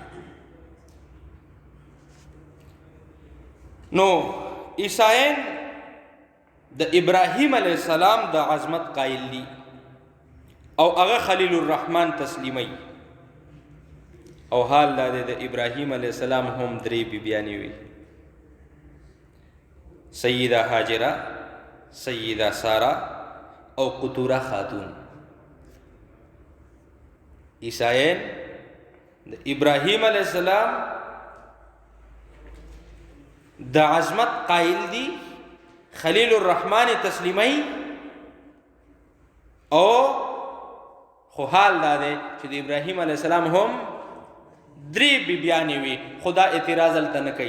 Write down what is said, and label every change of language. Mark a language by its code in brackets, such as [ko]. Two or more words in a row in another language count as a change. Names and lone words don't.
[ps] نو عیسایان د ابراهیم علیه السلام د عظمت قائل دي، او هغه خلیل الرحمن تسلیمي، او حال دا دی د ابراهیم علیه السلام هم 3 بیبیانې وي، سیدہ حاجرہ، سیدہ سارہ او قطورہ خاتون. عیسائین د ابراهیم علیہ السلام د عظمت قائل دی، خلیل الرحمن تسلیمی، او خو حال دا دی چې د ابراهیم علیہ السلام هم درې بیبیانې وي، خدا اعتراض هلته نه کوي.